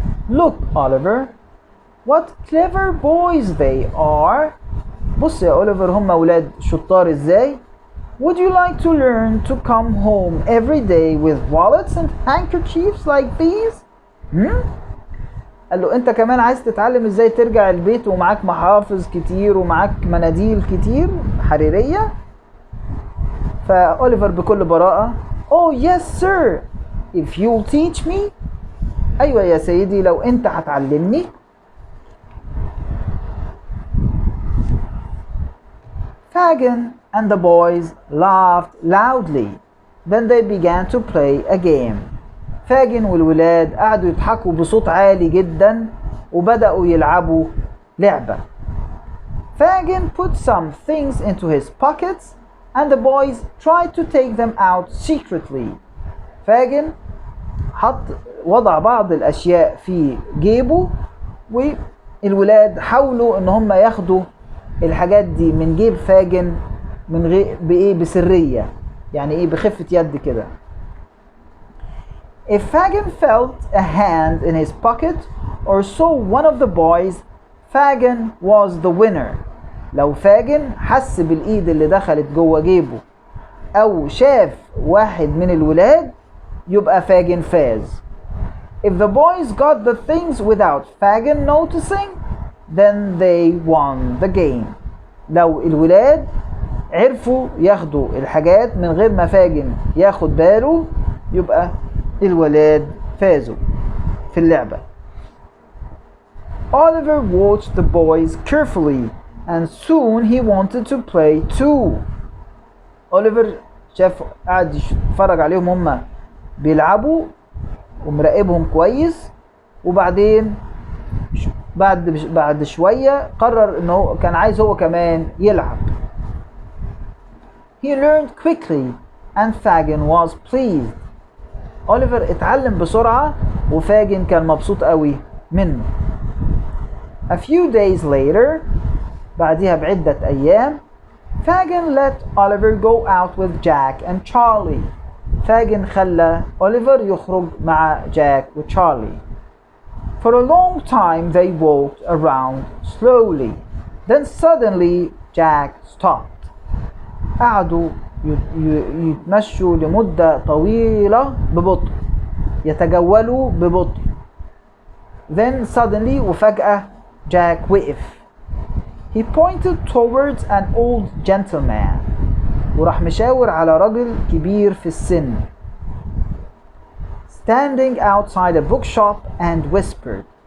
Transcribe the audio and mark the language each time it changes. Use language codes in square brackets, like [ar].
[en] Look Oliver, what clever boys they are. [ar] بص يا أوليفر هم أولاد شطار إزاي. [en] Would you like to learn to come home every day with wallets and handkerchiefs like these? [ar] قال له أنت كمان عايز تتعلم إزاي ترجع البيت ومعاك محافظ كتير ومعاك مناديل كتير حريرية؟ فأوليفر بكل براءة [en] Oh yes sir, if you'll teach me. [ar] أيوة يا سيدي لو أنت هتعلمني. [en] Fagin and the boys laughed loudly. Then they began to play a game. [ar] فاجن والولاد قعدوا يضحكوا بصوت عالي جدا وبدأوا يلعبوا لعبة. [en] Fagin put some things into his pockets and the boys tried to take them out secretly. [ar] فاجن وضع بعض الأشياء في جيبه والولاد حاولوا ان هم ياخدوا الحاجات دي من جيب فاجن من غير بسرية يعني بخفة يد كده. [en] If Fagin felt a hand in his pocket or saw one of the boys, Fagin was the winner. [ar] لو فاجن حس بالإيد اللي دخلت جوه جيبه أو شاف واحد من الولاد يبقى فاجن فاز. [en] If the boys got the things without Fagin noticing, then they won the game. [ar] لو الولاد عرفوا ياخدوا الحاجات من غير ما فاجن ياخد باله يبقى الولاد فازوا في اللعبة. [en] Oliver watched the boys carefully and soon he wanted to play too. [ar] Oliver شاف قاعد يتفرج عليهم هم بيلعبوا ومراقبهم كويس، وبعدين بعد شوية قرر انه كان عايز هو كمان يلعب. [en] He learned quickly and Fagin was pleased. [ar] أوليفر اتعلم بسرعة وفاجن كان مبسوط قوي منه. [en] A few days later, [ar] بعدها بعدة أيام, [en] Fagin let Oliver go out with Jack and Charlie. [ar] فاجن خلى أوليفر يخرج مع جاك وتشارلي. [en] For a long time they walked around slowly. Then suddenly Jack stopped. [ar] قعدوا يتمشوا لمدة طويلة ببطء، يتجولوا ببطء. [en] Then suddenly [ar] وفجأة جاك وقف. [en] He pointed towards an old gentleman. [ar] وراح مشاور على رجل كبير في السن. [en] Standing outside a bookshop and whispered.